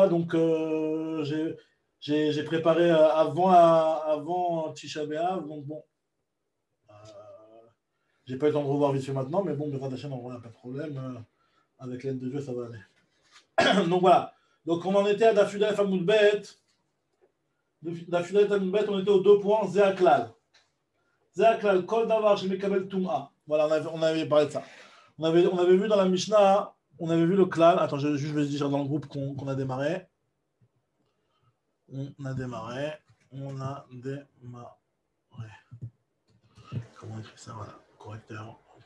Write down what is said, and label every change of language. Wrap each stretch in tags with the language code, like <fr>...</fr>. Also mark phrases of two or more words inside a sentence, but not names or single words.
<fr>Donc j'ai préparé avant Tisha B'Av. Donc bon, j'ai pas eu le temps de revoir vite fait maintenant, mais bon,</fr> <he>בעזרת השם,</he> <fr>on n'a pas de problème. Avec l'aide de Dieu, ça va aller. Donc voilà. Donc on en était à</fr> <he>דף יוד אלף עמוד בית. דף יוד אלף עמוד בית,</he> <fr>on était aux 2 points.</fr> <he>זה הכלל. זה הכלל, כל דבר שמקבל טומאה.</he> <fr>Voilà, on avait parlé de ça. On avait vu dans la Mishnah. On avait vu le klal. Attends, je vais dire dans le groupe qu'on a démarré. On a démarré. Comment on écrit ça? Voilà. Correcteur.</fr>